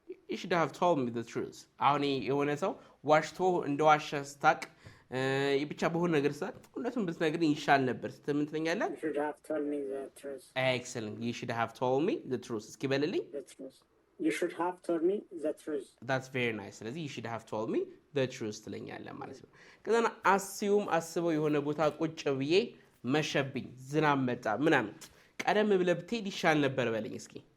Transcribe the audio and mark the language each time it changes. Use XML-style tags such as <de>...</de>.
<en>you should have told me the truth</en> <am>አሁን የሆነ ሰው ዋሽቶ እንደዋሸ ስታቅ ብቻ በሆነ ነገር ሰዓት እውነቱን ብትነግረኝ ይሻል ነበር ምን ትለኛለህ</am> <en>you should have told me the truth excellent you should have told me the truth</en> <am>እስኪ በልልኝ</am> <en>you should have told me the truth that's very nice</en> <am>ስለዚህ</am> <en>you should have told me the truth</en> <am>ትለኛለህ ማለት ነው ከዛ አስበው የሆነ ቦታ ቁጭ ብዬ መሸብኝ ዝናብ መጣ ምናምን ቀደም ብለህ ብትሄድ ይሻል ነበር በለኝ እስኪ</am>